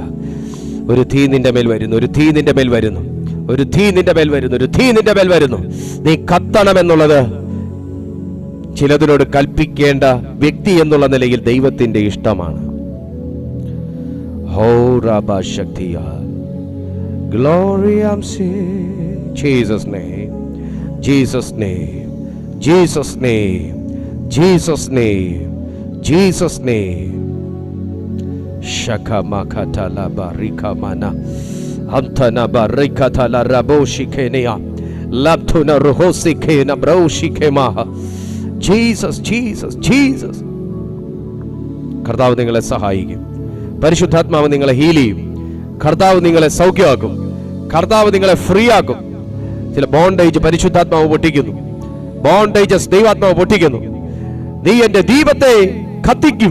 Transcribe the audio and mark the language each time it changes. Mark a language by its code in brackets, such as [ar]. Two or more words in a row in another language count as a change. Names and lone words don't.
[ml] ഒരു തീ നിന്റെ മേൽ വരുന്നു, ഒരു തീ നിന്റെ മേൽ വരുന്നു, ഒരു തീ നിന്റെ മേൽ വരുന്നു, ഒരു തീ നിന്റെ മേൽ വരുന്നു. നീ കത്തണമെന്നുള്ളത് ചിലതിനോട് കൽപ്പിക്കേണ്ട വ്യക്തി എന്നുള്ള നിലയിൽ ദൈവത്തിന്റെ ഇഷ്ടമാണ്. ഹോ റബ ശക്തിയ [en] Glory I'm seeing. Jesus name, Jesus name, Jesus name, Jesus name, Jesus name. Shaka makata la barika mana antana barikata la raboshi kenia labtuna rohosi kena broshi kemaha. Jesus, Jesus, Jesus. [ml] കർത്താവ് നിങ്ങളെ സഹായിക്കും. പരിശുദ്ധാത്മാവ് നിങ്ങളെ ഹീൽ ചെയ്യും. കർത്താവ് നിങ്ങളെ സൗഖ്യമാക്കും. കർത്താവ് നിങ്ങളെ ഫ്രീ ആക്കും. ചില ബോണ്ടേജ് പരിശുദ്ധാത്മാവ് പൊട്ടിക്കുന്നു. ബോണ്ടേജസ് ദൈവാത്മാവ് പൊട്ടിക്കുന്നു. നീ എന്റെ ദീപത്തെ കത്തിക്കും.